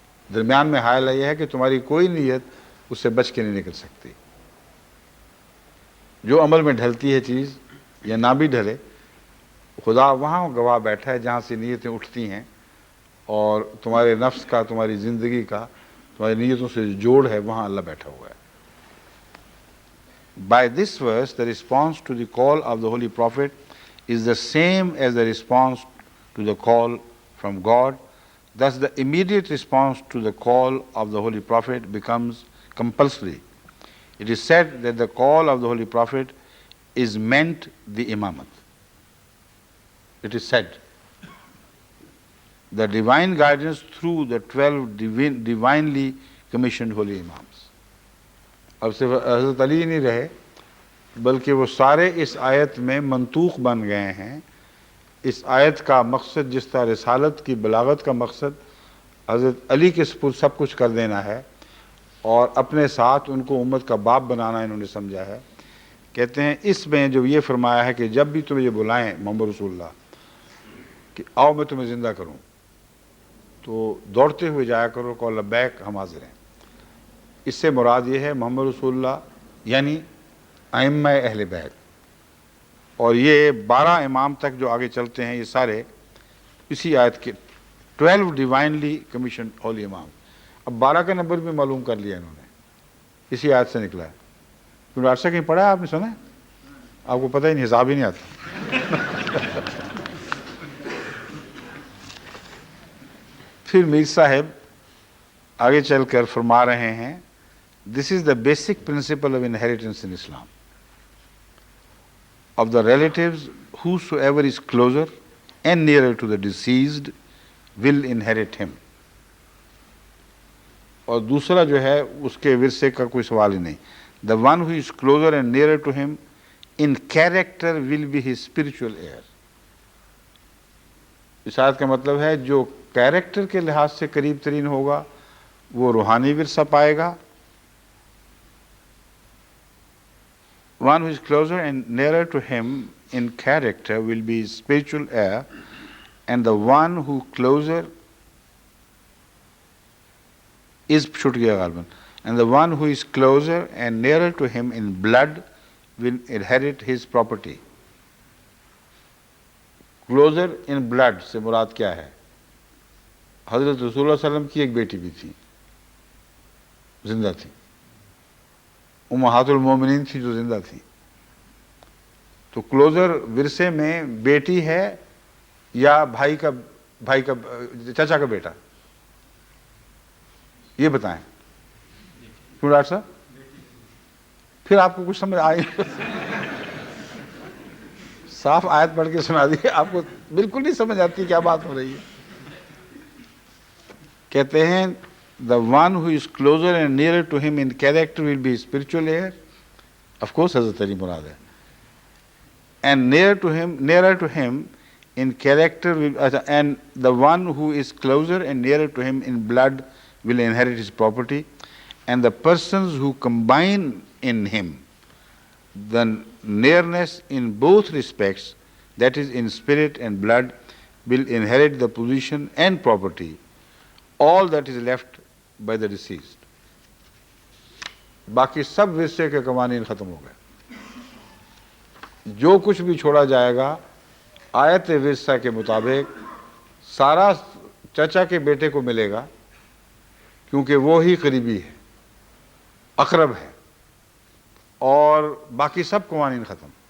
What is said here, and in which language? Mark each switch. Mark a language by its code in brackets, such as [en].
[ur] درمیان میں حائل یہ ہے کہ تمہاری کوئی نیت اس سے بچ کے نہیں نکل سکتی. جو عمل میں ڈھلتی ہے چیز یا نہ بھی ڈھلے, خدا وہاں گواہ بیٹھا ہے جہاں سے نیتیں اٹھتی ہیں, اور تمہارے نفس کا, تمہاری زندگی کا, تمہاری نیتوں سے جوڑ ہے, وہاں اللہ بیٹھا ہوا ہے. [en] By this verse, the response to the call of the Holy Prophet is the same as the response to the call from God. Thus, the immediate response to the call of the Holy Prophet becomes compulsory. It is said that the call of the Holy Prophet is meant the imamat. It is said the divine guidance through the 12 divinely commissioned holy imams. [ur] اب صرف حضرت علی نہیں رہے بلکہ وہ سارے اس آیت میں منطوق بن گئے ہیں. اس آیت کا مقصد جس طرح رسالت کی بلاغت کا مقصد حضرت علی کے سپرد سب کچھ کر دینا ہے اور اپنے ساتھ ان کو امت کا باپ بنانا انہوں نے سمجھا ہے. کہتے ہیں اس میں جو یہ فرمایا ہے کہ جب بھی تمہیں یہ بلائیں محمد رسول اللہ کہ آؤ میں تمہیں زندہ کروں, تو دوڑتے ہوئے جایا کرو کہ لبیک ہم حاضر ہیں. اس سے مراد یہ ہے محمد رسول اللہ یعنی ائمہ اہل بیت. اور یہ 12 امام تک جو آگے چلتے ہیں یہ سارے اسی آیت کے 12 ڈیوائنلی کمیشن اولی امام. اب 12 کا نمبر بھی معلوم کر لیا انہوں نے, اسی آیت سے نکلا ہے. کیونکہ عرصہ کہیں پڑھا ہے آپ نے, سنا ہے؟ آپ کو پتہ ہی نہیں, حساب ہی نہیں آتا. پھر میر صاحب آگے چل کر فرما رہے ہیں [en] This is the basic principle of inheritance in Islam. of the relatives whosoever is closer and nearer to the deceased will inherit him. [ur] اور دوسرا جو ہے اس کے ورثے کا کوئی سوال ہی نہیں. [en] The one who is closer and nearer to him in character will be his spiritual heir. [ur] اس آیت کا مطلب ہے جو کیریکٹر کے لحاظ سے قریب ترین ہوگا وہ روحانی ورثہ پائے گا. [en] One who is closer and nearer to him in character will be his spiritual heir, and the one who closer is and the one who is closer and nearer to him in blood will inherit his property. Closer in blood [ur] سے مراد کیا ہے؟ حضرت رسول اللہ صلی اللہ علیہ وسلم کی ایک بیٹی بھی تھی, زندہ تھی, امہات المومنین تھی جو زندہ تھی. تو کلوزر ورثے میں بیٹی ہے یا بھائی کا چچا کا بیٹا, یہ بتائیں. کیوں ڈاکٹر صاحب؟ پھر آپ کو کچھ سمجھ آئی؟ صاف آیت پڑھ کے سنا دی, آپ کو بالکل نہیں سمجھ آتی کیا بات ہو رہی ہے. کہتے ہیں [en] the one who is closer and nearer to him in character will be his spiritual heir. Of course [ur] حضرت علی مراد ہے. [en] And nearer to him in character and the one who is closer and nearer to him in blood will inherit his property, and the persons who combine in him the nearness in both respects, that is in spirit and blood, will inherit the position and property, all that is left by the deceased. [ur] باقی سب ورثے کے قوانین ختم ہو گئے. جو کچھ بھی چھوڑا جائے گا آیت ورثہ کے مطابق سارا چچا کے بیٹے کو ملے گا, کیونکہ وہ ہی قریبی ہے, اقرب ہے, اور باقی سب قوانین ختم.